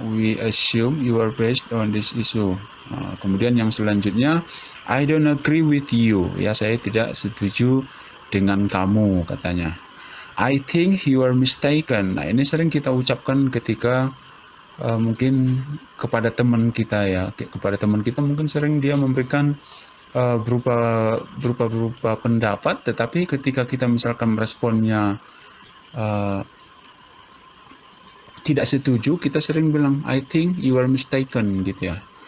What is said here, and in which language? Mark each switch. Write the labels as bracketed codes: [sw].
[en] We assume you are based on this issue. [id] Kemudian yang selanjutnya, [en] I don't agree with you [id] ya, saya tidak setuju dengan kamu katanya. [en] I think you are mistaken. [id] Nah, ini sering kita ucapkan ketika mungkin kepada teman kita ya. Kepada teman kita mungkin sering dia memberikan berupa pendapat, tetapi ketika kita misalkan responnya tidak setuju, kita sering bilang [en] I think you are mistaken [id] gitu ya.